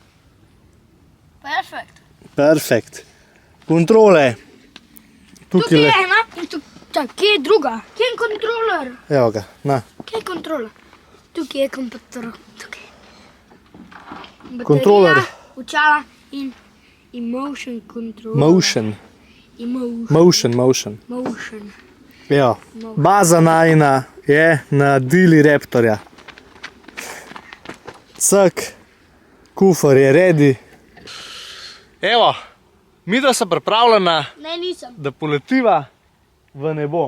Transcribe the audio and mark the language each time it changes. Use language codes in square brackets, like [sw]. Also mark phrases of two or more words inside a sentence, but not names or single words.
[sl] Perfekt. Kontrole. Tukaj je ena in tukaj. Kje je druga? Kje je kontroler? Evo ga, na. Kje je kontroler? Tukaj je komputer. Kontroler. Baterija, očala in [en] motion controller. [sl] Motion. Evo, baza najina je na Dili Raptorja. Cak, kufr je ready. Evo, midva sta pripravljena, Ne, nisem. da poletiva v nebo.